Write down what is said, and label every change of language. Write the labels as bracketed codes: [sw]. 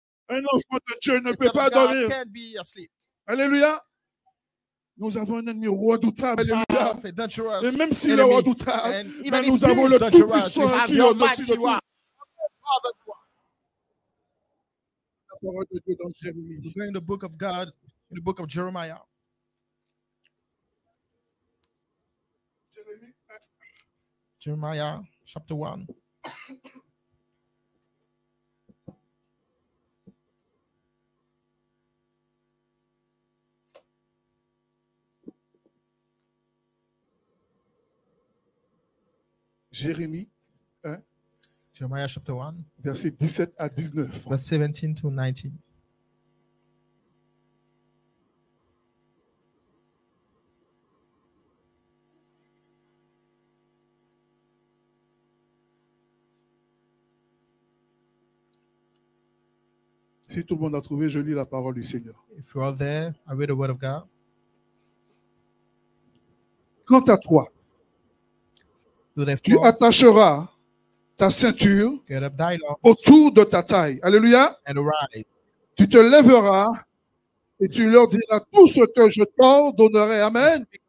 [fr] Un enfant de Dieu ne peut pas dormir. Alléluia. Nous avons un ennemi redoutable. Alléluia. Et même s'il est redoutable, nous avons le Tout-Puissant qui est au-dessus de tout. La parole de Dieu dans Jérémie. [en] We're going in the book of God, in the book of Jeremiah. Jeremiah chapter 1. [fr] Jérémie 1. [en] Jeremiah chapter 1. [fr] Verset 17 à 19. [en] Verse 17 to 19. [fr] Si tout le monde a trouvé, je lis la parole du Seigneur. [en] If you're all there, I read the word of God. [fr] Quant à toi, tu attacheras ta ceinture autour de ta taille. Alléluia. Tu te lèveras et tu leur diras tout ce que je t'ordonnerai. Amen.